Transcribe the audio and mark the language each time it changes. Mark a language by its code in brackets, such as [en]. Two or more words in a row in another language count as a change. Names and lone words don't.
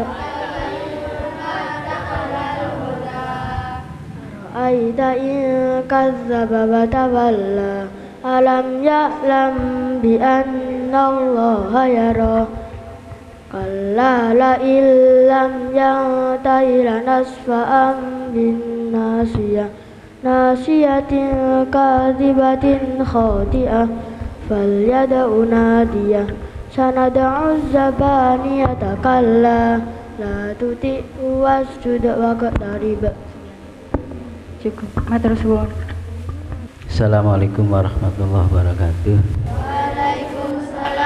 [ar] أرأيت إن كذب وتولى ألم يعلم بأن الله يرى كلا لئن لم ينته لنسفعا بال ناصية كاذبة خاطئة فليدع ناديه سندع الزبانية كلا لا تطعه واسجد واقترب. [jv] Cukup, matur suwun. [ar] السلام عليكم ورحمة الله وبركاته. Waalaikumsalam